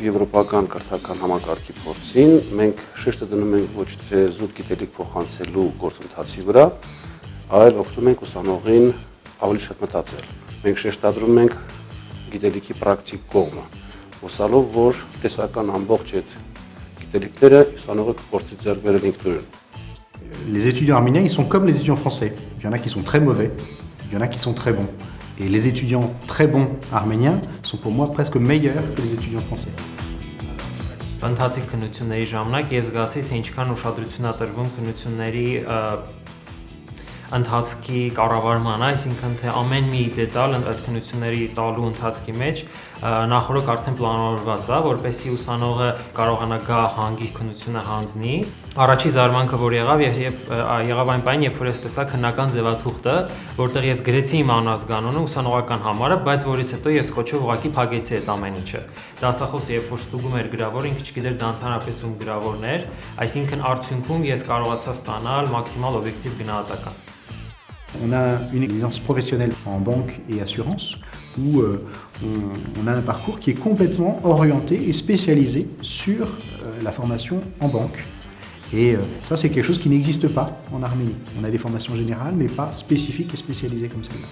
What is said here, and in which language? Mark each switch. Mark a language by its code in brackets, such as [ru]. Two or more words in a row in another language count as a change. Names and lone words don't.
[hy] եվրոպական քրթական համակարգի փորձին, մենք շեշտը դնում ենք ոչ թե զուտ գիտելիք փոխանցելու գործընթացի վրա, այլ օգնում ենք ուսանողին ավելի շատ մտածել։ Մենք շեշտադրում ենք գիտելիքի պրակտիկ կողմը, հուսալով, որ տեսական ամբողջ այդ գիտելիքները ուսանողը կփորձի ձեռք բերել ինքնուրույն։ [fr] Les étudiants arméniens, ils sont comme les étudiants français. Il y en a qui sont très mauvais, il y en a qui sont très bons. Et les étudiants très bons arméniens sont pour moi presque meilleurs que les étudiants français. [hy] Ընթացիկ քննությունների ժամանակ ես զգացի, թե ինչքան ուշադրություն է տրվում քննությունների ընթացքի կառավարման, այսինքն թե ամեն մի դետալ այդ քննությունների տալու ընթացքի մեջ նախորդ արդեն պլանավորված է, որպեսզի ուսանողը կարողանա գա հանգիստ քննությունը հանձնի։ Առաջի զարմանքը որ եղավ եղավ այն պահին, երբ որ ես տեսա քննական ձևաթուղթը, որտեղ ես գրեցի իմ անազգանունը, ուսանողական համարը, բայց որից հետո ես կոչով ուղղակի փակեցի այդ ամեն ինչը։ Դասախոսը երբ որ ստուգում էր գրավորը, ինքը չգիտեր դա ընդհանրապես ում գրավորն էր, այսինքն արդյունքում ես կարողացա ստանալ մաքսիմալ օբյեկտիվ գնահատական։ [fr] On a une exigence professionnelle en banque et assurance où on a un parcours qui est complètement orienté et spécialisé sur la formation en banque. Et ça, c'est quelque chose qui n'existe pas en Arménie. On a des formations générales, mais pas spécifiques et spécialisées comme celle-là.